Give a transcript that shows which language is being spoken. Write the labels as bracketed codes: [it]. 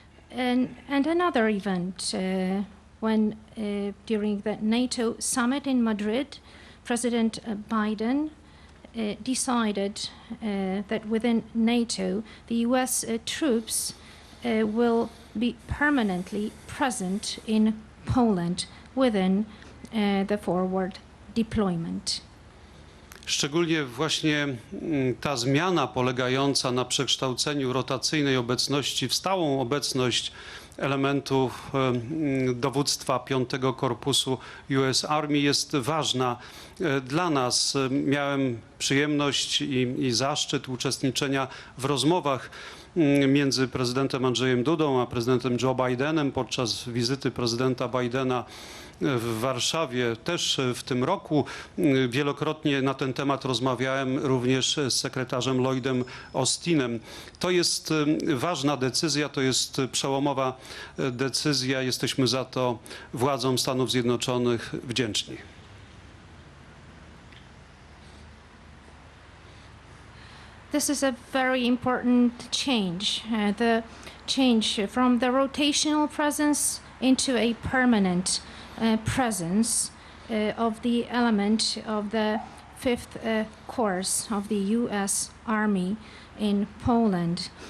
[en] And another event, when during the NATO summit in Madrid, President Biden decided that within NATO, the US troops will be permanently present in Poland within the forward deployment. [pl] Szczególnie właśnie ta zmiana polegająca na przekształceniu rotacyjnej obecności w stałą obecność elementów dowództwa V Korpusu US Army jest ważna dla nas. Miałem przyjemność i zaszczyt uczestniczenia w rozmowach między prezydentem Andrzejem Dudą a prezydentem Joe Bidenem podczas wizyty prezydenta Bidena w Warszawie też w tym roku. Wielokrotnie na ten temat rozmawiałem również z sekretarzem Lloydem Austinem. To jest ważna decyzja, to jest przełomowa decyzja. Jesteśmy za to władzom Stanów Zjednoczonych wdzięczni. [en] This is a very important change, the change from the rotational presence into a permanent presence of the element of the 5th Corps of the US Army in Poland.